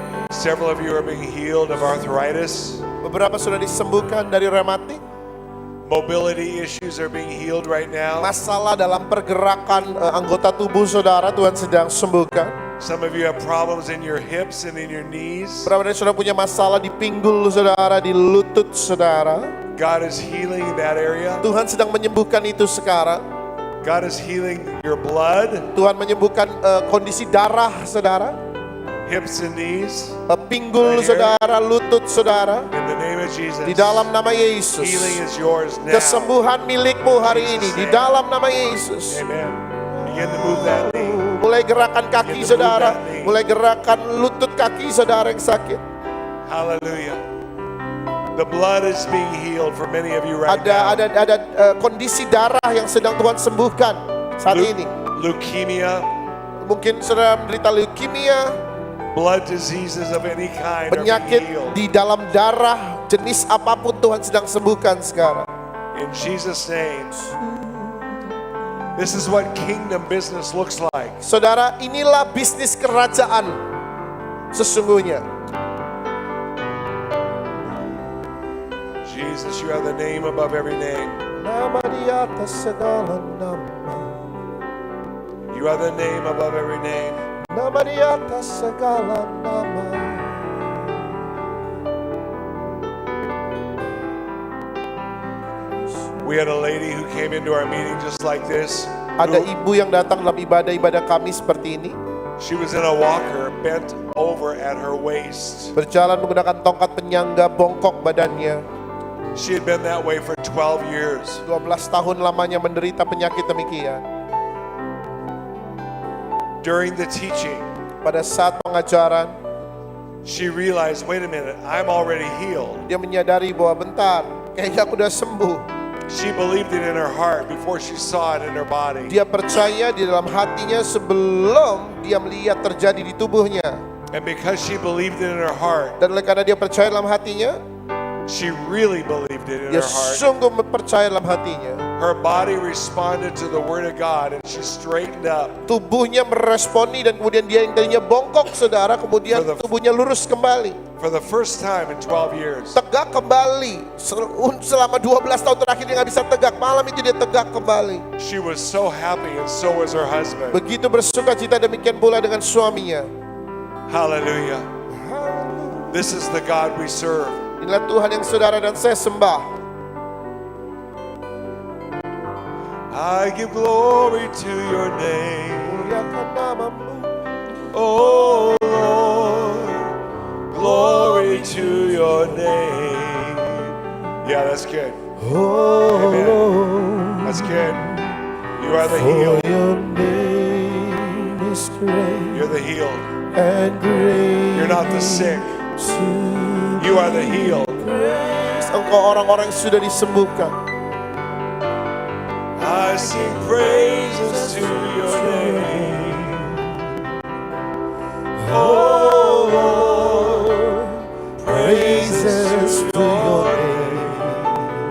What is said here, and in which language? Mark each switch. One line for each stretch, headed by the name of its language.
English: Several of you are being healed of arthritis.
Indonesian: Beberapa sudah disembuhkan dari rematik.
English: Mobility issues are being healed right now.
Indonesian: Masalah dalam pergerakan anggota tubuh saudara Tuhan sedang sembuhkan.
English: Some of you have problems in your hips and in your knees.
Indonesian: Beberapa dari saudara punya masalah di pinggul saudara, di lutut saudara.
English: God is healing that area.
Indonesian: Tuhan sedang menyembuhkan itu sekarang.
English: God is healing your blood,
Indonesian: Tuhan menyembuhkan kondisi darah saudara,
English: hips and knees.
Indonesian: pinggul saudara, lutut saudara.
English: In the name of Jesus.
Indonesian: Di dalam nama Yesus.
English: Healing is yours now.
Indonesian: Kesembuhan milikmu hari ini di dalam nama Yesus.
English: Amen. Begin to move that knee.
Indonesian: Mulai gerakan kaki saudara, mulai gerakan lutut kaki saudara yang sakit.
English: Hallelujah. The blood is being healed for many of you right now.
Indonesian: Ada kondisi darah yang sedang Tuhan sembuhkan saat ini.
English: Leukemia,
Indonesian: Mungkin saudara menderita leukemia,
English: blood diseases of any kind are
Indonesian: penyakit
English: being healed.
Indonesian: di dalam darah jenis apapun Tuhan sedang sembuhkan sekarang.
English: In Jesus' name. This is what kingdom business looks like.
Indonesian: Saudara, inilah bisnis kerajaan sesungguhnya.
English: Jesus, you have the name above every name.
Indonesian: Nama di atas segala nama.
English: You have the name above every name.
Indonesian: Nama di atas segala nama.
English: We had a lady who came into our meeting just like this.
Indonesian: Ada ibu yang datang dalam ibadah kami seperti ini.
English: She was in a walker, bent over at her waist.
Indonesian: Berjalan menggunakan tongkat penyangga, bongkok badannya.
English: She had been that way for 12 years.
Indonesian: 12 tahun lamanya menderita penyakit demikian.
English: During the teaching,
Indonesian: Pada saat pengajaran,
English: she realized, wait a minute, I'm already healed.
Indonesian: dia menyadari bahwa bentar, kayaknya aku udah sembuh.
English: She believed it in her heart before she saw it in her body.
Indonesian: Dia percaya di dalam hatinya sebelum dia melihat terjadi di tubuhnya.
English: And because she believed it in her heart,
Indonesian: Dan oleh karena dia percaya dalam hatinya,
English: she really believed it in
Indonesian: dia
English: her heart.
Indonesian: sungguh percaya dalam hatinya.
English: Her body responded to the word of God and she straightened up.
Indonesian: Tubuhnya meresponi dan kemudian dia yang tadinya bongkok saudara, kemudian
English: For the-
Indonesian: tubuhnya lurus kembali.
English: For the first time in 12 years.
Indonesian: Tegak kembali. Selama 12 tahun terakhir dia nggak bisa tegak. Malam itu dia tegak kembali.
English: She was so happy and so was her husband.
Indonesian: Begitu bersuka cita demikian pula dengan suaminya.
English: Hallelujah. This is the God we serve.
Indonesian: Inilah Tuhan yang saudara dan saya sembah.
English: I give glory to your name.
Indonesian: Muliakan namamu.
English: Oh Lord, glory to your name. Yeah, that's good. Oh Amen. That's good. You are the healed. your name is great You're the healed. and great. You're not the sick. You are the healed.
Indonesian: Engkau orang-orang yang sudah disembuhkan.
English: I sing praises to your name. Oh Lord, praises to your name.